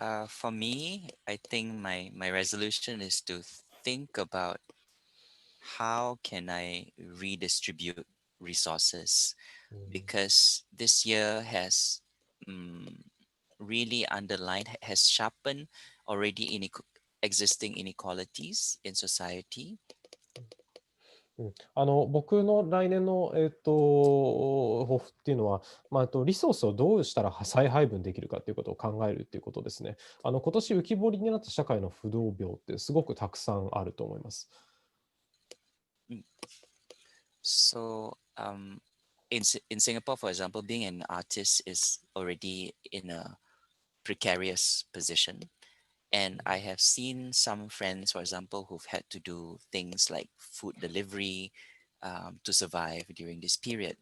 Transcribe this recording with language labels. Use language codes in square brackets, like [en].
[en] For me, I think my resolution is to think about how can I redistribute resources, because this year has really underlined, has sharpened already existing inequalities in society. [ja] 僕の来年の、抱負っていうのは、リソースをどうしたら再配分できるかということを考えるということですね。今年浮き彫りになった社会の不動病ってすごくたくさんあると思います。 [en] So, in Singapore, for example, being an artist is already in a precarious position. And I have seen some friends, for example, who've had to do things like food delivery to survive during this period.